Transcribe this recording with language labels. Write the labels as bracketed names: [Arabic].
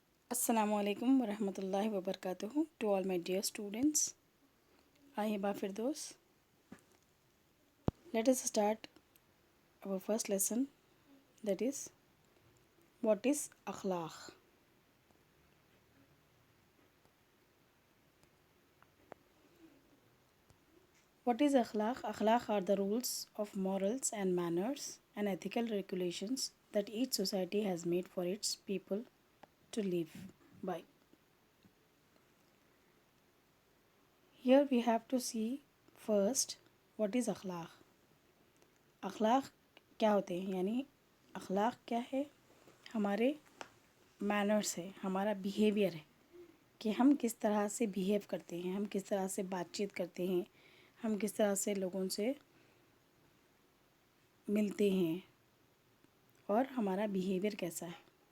[English] السلام علیکم ورحمۃ اللہ وبرکاتہ to all my dear students. I am Hiba Firdaus. Let us start our first lesson, that is, what is akhlaq? What is akhlaq? Akhlaq are the rules of morals and manners and ethical regulations that each society has made for its people to live by. Here we have to see first what is akhlaq. [Urdu] اخلاق کیا ہوتے ہیں؟ یعنی اخلاق کیا ہے؟ ہمارے manners ہے، ہمارا بیہیویئر ہے کہ ہم کس طرح سے بیہیو کرتے ہیں، ہم کس طرح سے بات چیت کرتے ہیں، ہم کس طرح سے لوگوں سے ملتے ہیں اور ہمارا بیہیویئر کیسا ہے.